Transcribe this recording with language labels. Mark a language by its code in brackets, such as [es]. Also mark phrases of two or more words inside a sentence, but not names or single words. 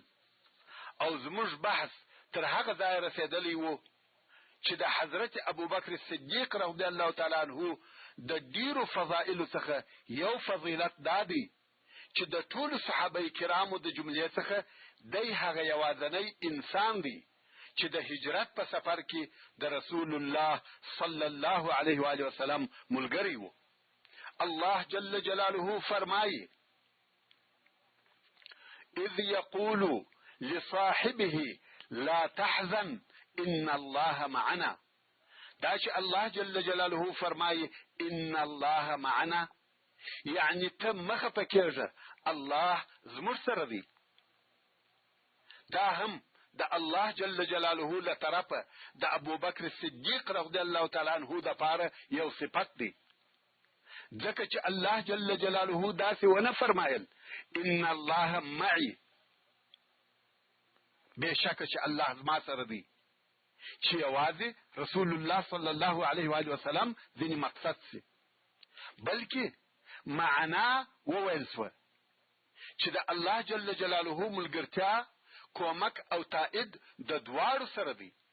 [ps] او زموږ بحث تر هغه ځای رسیدلی وو چې د حضرت ابوبکر صدیق [ar] رضی الله تعالی عنه [ps] د ډیرو فضایلو څخه یو فضیلت دا دی چې د ټولو صحابه کرامو د جملې څخه دی هغه یوازینی انسان دی چې د هجرت په سفر کې د رسول الله [ar] صلی الله علیه و آله وسلم [ps] ملګری وو. الله [ar] جل جلاله [ps] فرمایي: [ar] اذ يقول لصاحبه لا تحزن ان الله معنا. [ps] دا چې الله [ar] جل جلاله [ps] فرمایي [ar] ان الله معنا، [ps] یعنی ته مخه پکېږه، الله زموږ سره دی. دا هم د الله [ar] جل جلاله [ps] له طرفه د ابوبکر صدیق [ar] رضی الله تعالی عنه [ps] د پاره یو صفت دی، ځکه چې الله [ar] جل جلاله [ps] داسې ونه فرمایل [ar] ان الله معي، [ps] بېشکه چې الله زما سره دی، چې یوازې رسول الله [ar] صلی الله علیه و آله وسلم [ps] ځینې مقصد سي، بلکې معنا وویل سوه چې د الله [ar] جل جلاله [ps] ملګرتیا، کومک او تائید د دواړو سره دی.